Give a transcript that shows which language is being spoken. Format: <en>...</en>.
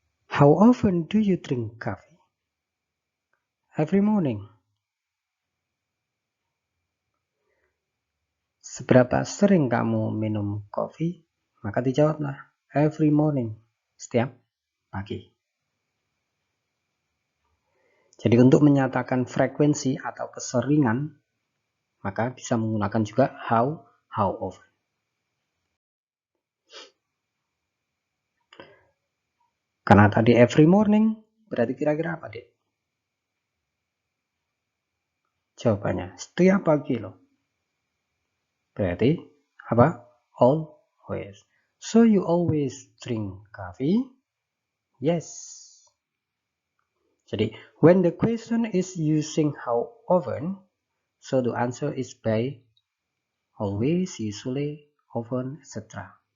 <en>How often do you drink coffee? Every morning.</en> <id>Seberapa sering kamu minum kopi? Maka dijawablah</id> <en>every morning.</en> <id>Setiap pagi. Jadi untuk menyatakan frekuensi atau keseringan, maka bisa menggunakan juga how how often. Karena tadi every morning, berarti kira-kira apa, Dek? Jawabannya, setiap pagi loh. Berarti apa? Always.</id> <en>So you always drink coffee? Yes.</en> <id>Jadi,</id> <en>when the question is using how often, so the answer is by always, usually, often, etc.</en>